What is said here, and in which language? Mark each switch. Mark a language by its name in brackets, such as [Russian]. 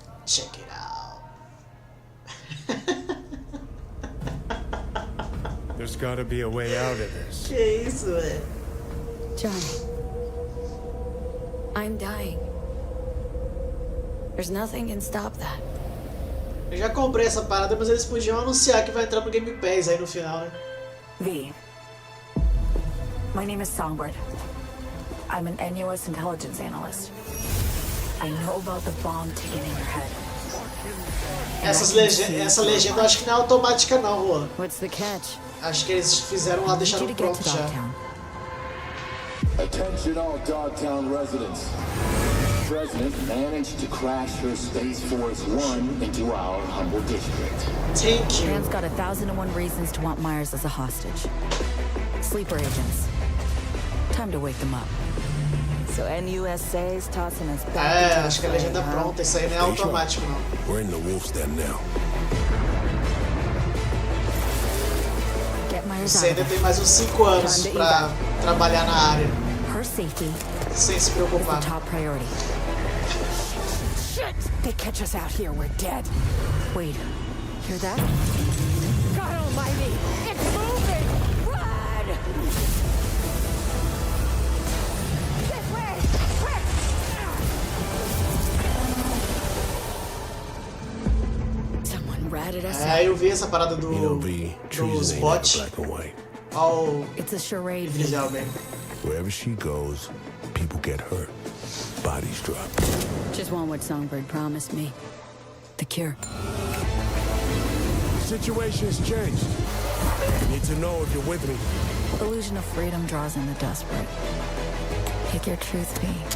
[English] Check it out. There's gotta be a way out of this. [Portuguese] Que isso, velho? [English] Johnny, I'm dying. There's nothing can stop that. [Portuguese] Eu já comprei essa parada, mas eles podiam anunciar que vai entrar no Game Pass aí no final, né? [English] V. My name is Songbird. I'm an NUS intelligence analyst. I know about the bomb ticking in your head. [Portuguese] Essa legenda eu acho que não é automática não, Juan. [English] What's the catch? [Portuguese] Acho que eles fizeram lá, deixaram pronto já. [English] Attention all Dogtown residents. The President managed to crash her Space Force One into our humble district. Thank you. Man's got 1,001 reasons to want Myers as a hostage. Sleeper agents. Time to wake them up. So NUSA's tossing us back. [Portuguese] Acho que a legenda pronta, isso aí não é automático não. [English] We're in the wolf's den now. [Portuguese] Você ainda tem mais uns 5 anos pra trabalhar na área. Sem se preocupar. [English] Shit! They catch us out here, we're dead. Wait, hear that? God almighty! It's moving! Run! This way! Quick! Someone ratted us out. [Portuguese] Eu vi essa parada dos bots. [English] Oh, it's a charade. Wherever she goes, people get hurt. Bodies drop. Just want what Songbird promised me. The cure. The situation's changed. I need to know if you're with me. Illusion of freedom draws in the desperate. Pick your truth, B.